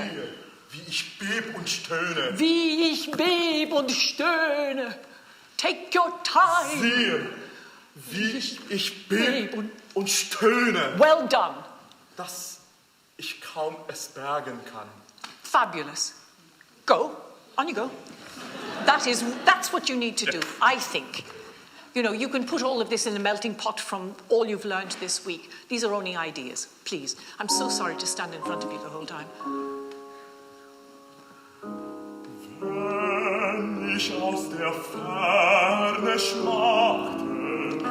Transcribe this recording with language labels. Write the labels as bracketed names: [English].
[German] Siehe, wie ich beb und stöhne. Wie ich beb und stöhne. [English] Take your time. [German] Siehe, wie ich beb und stöhne. [English] Well done. [German] Dass ich kaum es bergen kann. [English] Fabulous. Go. On you go. That's what you need to do, I think. You know, you can put all of this in a melting pot from all you've learned this week. These are only ideas, please. I'm so sorry to stand in front of you the whole time. [German] Wenn ich aus der Ferne schmachte,